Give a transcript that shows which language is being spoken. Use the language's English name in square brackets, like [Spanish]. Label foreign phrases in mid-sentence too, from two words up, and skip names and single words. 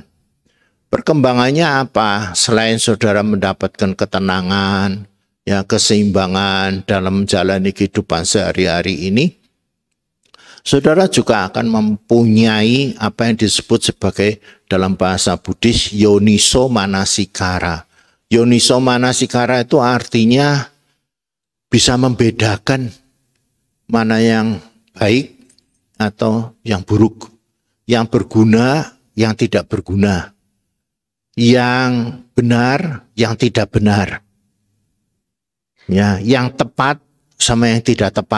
[Indonesian] Perkembangannya apa? Selain saudara mendapatkan ketenangan, ya keseimbangan dalam menjalani kehidupan sehari-hari ini, saudara juga akan mempunyai apa yang disebut sebagai dalam bahasa Buddhis [Pali] yoniso manasikara. Yoniso manasikara [Indonesian] itu artinya bisa membedakan mana yang baik atau yang buruk, yang berguna, yang tidak berguna, yang benar, yang tidak benar, ya, yang tepat sama yang tidak tepat.